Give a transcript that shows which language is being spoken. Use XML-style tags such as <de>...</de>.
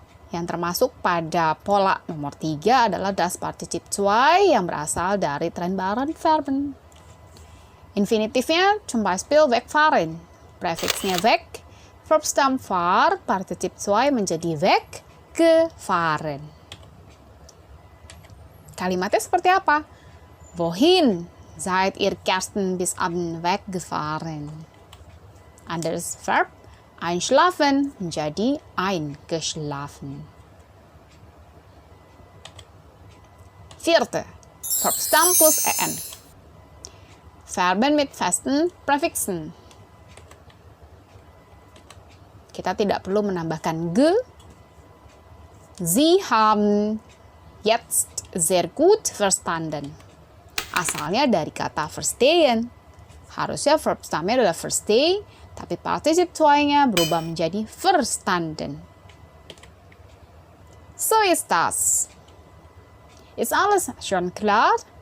<id>Yang termasuk pada pola nomor 3 adalah</id> <de>das Partizip 2</de> <id>yang berasal dari trennbaren Verben. Infinitifnya</id> <de>zum Beispiel</de> <id>wegfahren. Prefixnya weg, Verbstamm fahr, Partizip 2 menjadi weg, gefahren. Kalimatnya seperti apa?</id> <de>Wohin seid ihr gestern bis Abend weggefahren? Anderes Verb, einschlafen</de> <id>menjadi</id> <de>eingeschlafen. 4. Verbstamm plus en. Verben mit festen Präfixen.</de> <id>Kita tidak perlu menambahkan</id> <de>ge. Sie haben jetzt sehr gut verstanden.</de> <id>Asalnya dari kata verstehen. Harusnya Verbstammnya adalah versteh, tapi Partizip 2-nya berubah menjadi verstanden.</id> <de>So ist das. Ist alles schon klar?</de>